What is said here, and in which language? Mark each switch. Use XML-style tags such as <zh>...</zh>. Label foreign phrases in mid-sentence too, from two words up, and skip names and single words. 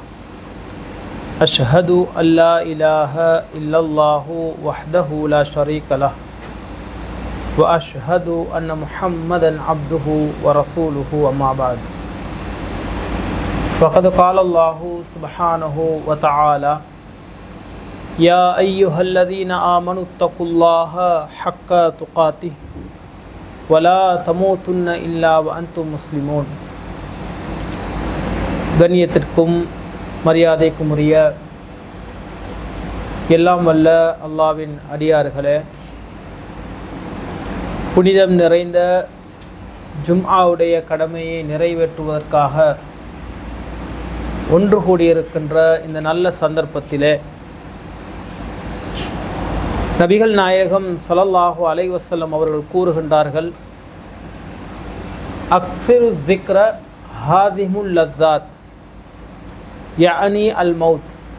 <ar>أشهد أن لا إله إلا الله وحده لا شريك له وأشهد أن محمدا عبده ورسوله وما بعد. فقد قال الله سبحانه وتعالى: يا أيها الذين آمنوا اتقوا الله حق تقاته ولا تموتن إلا وأنتم مسلمون.</ar> <ta>கண்ணியத்திற்கும் மரியாதைக்கும் உரிய எல்லாம் வல்ல அல்லாஹ்வின் அடியார்களே, புனிதம் நிறைந்த ஜும்ஆவுடைய கடமையை நிறைவேற்றுவதற்காக ஒன்று கூடியிருக்கின்ற இந்த நல்ல சந்தர்ப்பத்திலே நபிகள் நாயகம்</ta> <ar>صلى الله عليه وسلم</ar> <ta>அவர்கள் கூறுகின்றார்கள்:</ta> <ar>أكثروا ذكر هاذم اللذات يعني الموت.</ar>